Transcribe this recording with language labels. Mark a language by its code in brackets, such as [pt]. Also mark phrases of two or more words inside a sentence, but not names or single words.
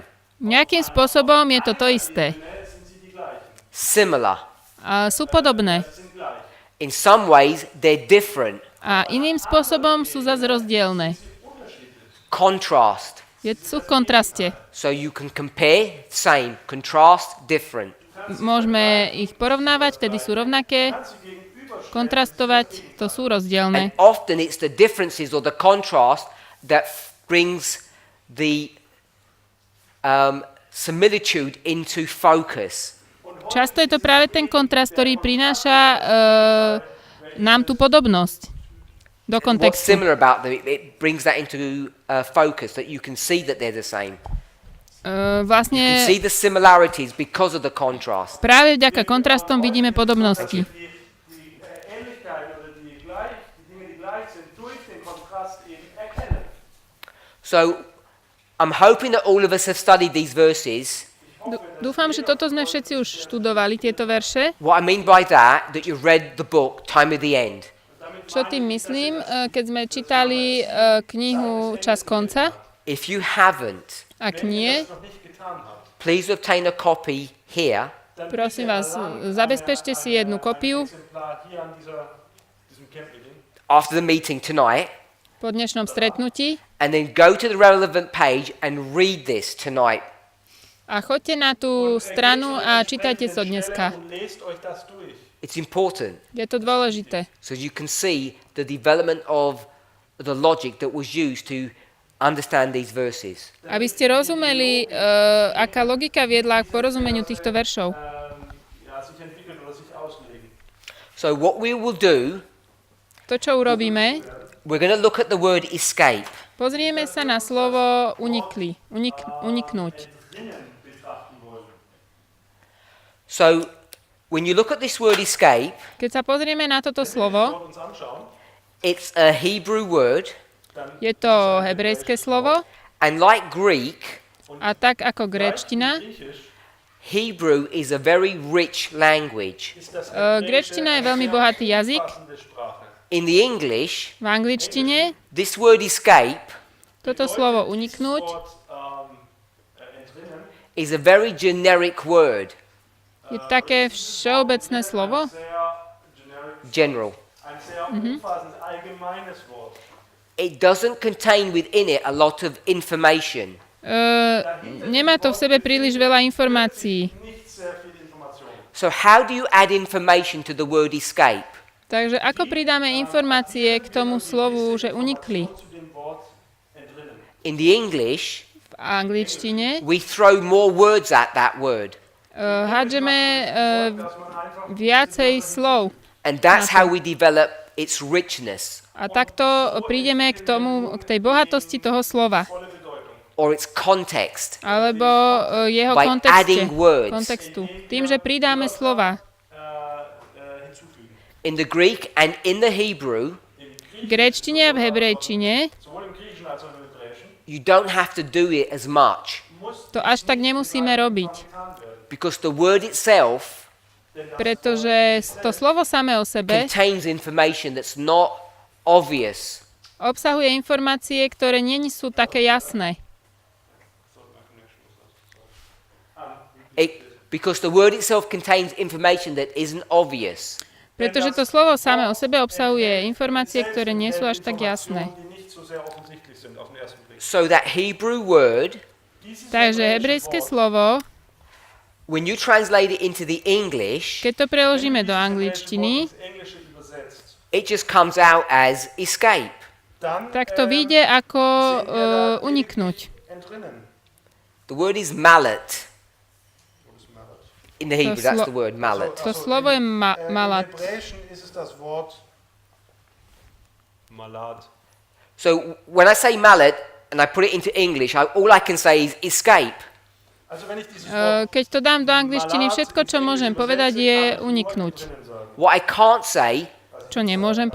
[sk] Nejakým spôsobom je to isté. [en] similar. [sk] A sú podobné. [en] In some ways, they're different, [sk] A iným spôsobom sú zase rozdielne. [en] contrast. [sk] Sú v kontraste. [en] So you can compare, same, contrast, different. [sk] Môžeme ich porovnávať, vtedy sú rovnaké. Kontrastovať, to sú rozdielne. [en] And often it's the differences or the contrast that brings the similitude into focus. [sk] Často je to práve ten kontrast, ktorý prináša nám tú podobnosť do [en] What's [sk] kontextu. [en] similar about them, it brings that into focus, that you can see that they're the same. You [sk] Vlastne [en] can see the similarities because of the contrast. [sk] práve vďaka kontrastom vidíme podobnosti. [de] Die Ähnlichkeiten oder die Dinge, die gleich sind, durch den Kontrast eben erkennen. [en] So I'm hoping that all of us have studied these verses. [sk] Dúfam, že toto sme všetci už študovali, tieto verše. [en] What I mean by that you've read the book, Time of the End. [sk] Čo tým myslím, keď sme čítali knihu Čas konca? [en] If you haven't, [sk] Ak nie, [de] Noch nicht getan habt, [en] please obtain a copy here. [sk] prosím vás, zabezpečte si jednu kopiu [de] Exemplar hier an diesem Camp-Meeting. [en] After the meeting tonight, [sk] po dnešnom stretnutí [en] and then go to the relevant page and read this tonight. [sk] a choďte na tú stranu a čítajte to dneska. [de] Und lest euch das durch. [en] It's important, [sk] Je to dôležité. [en] so you can see the development of the logic that was used to understand these verses. [sk] Aby ste rozumeli, aká logika viedla k porozumeniu týchto veršov. [de] Sich entwickelt oder sich auslegen. [en] So what we will do, [sk] To, čo urobíme, [en] we're going to look at the word escape. [sk] pozrieme sa na slovo uniknúť. [de] Drinnen betrachten wollen. [en] So when you look at this word escape, [sk] Keď sa pozrieme na toto slovo, [de] Uns anschauen, [en] it's a Hebrew word, [sk] je to hebrejské slovo [en] and like Greek, [sk] a tak ako gréčtina, [de] Griechisch [en] Hebrew is a very rich language. [de] ist das [sk] gréčtina je veľmi bohatý jazyk. [de] umfassende Sprache. [en] In the English, [sk] V angličtine [en] this word escape [sk] toto slovo uniknúť [de] Wort entrinnen [en] is a very generic word, [sk] je také všeobecné slovo. [de] sehr generic, [en] general. [de] ein sehr umfassendes, allgemeines Wort. [en] It doesn't contain within it a lot of information. [sk] Nemá to v sebe príliš veľa informácií. [de] Nicht sehr viel Information. [en] So how do you add information to the word escape? [sk] Takže ako pridáme informácie k tomu slovu, že unikli? [de] Zu dem Wort entrinnen. [en] In the English, [sk] V angličtine [en] we throw more words at that word. [sk] hádžeme [de] Dass man einfach [sk] viacej slov. [en] And that's how we develop its richness [sk] A takto prídeme k tej bohatosti toho slova. [de] volle Bedeutung. [en] or its context [sk] Alebo jeho [en] by adding words. [sk] kontextu. Tým, že pridáme slova. [de] Hinzufügen. [en] In the Greek and in the Hebrew, [sk] V gréčtine a v hebrejčine [de] Sowohl im Griechischen als auch im Hebräischen [en] you don't have to do it as much [de] muss [sk] to až tak nemusíme robiť. [de] getan werden. [en] because the word itself [sk] Pretože to slovo samé o sebe [en] contains information that's not obvious. [sk] obsahuje informácie, ktoré nie sú také jasné. [en] Because the word itself contains information that isn't obvious. [sk] Pretože to slovo samé o sebe obsahuje informácie, ktoré nie sú až tak jasné. [de] Die nicht so sehr offensichtlich sind auf den ersten Blick. [en] So that Hebrew word, [sk] Takže hebrejské slovo, [en] when you translate it into the English, [sk] keď to preložíme do angličtiny, [de] Das Englische übersetzt. [en] it just comes out as escape. [de] Dann [sk] tak to vyjde ako uniknúť. [de] entrinnen. [en] The word is mallet. [de] Wo ist Mallet? [en] In the Hebrew, that's the word, mallet. [sk] To slovo je malat. [de] Im Hebräischen ist es das Wort Malad. [en] So when I say mallet and I put it into English, all I can say is escape. [de] Also wenn ich dieses Wort [sk] Keď to dám do angličtiny, všetko, čo môžem povedať, je uniknúť. [en] What I can't say [sk] Čo nemôžem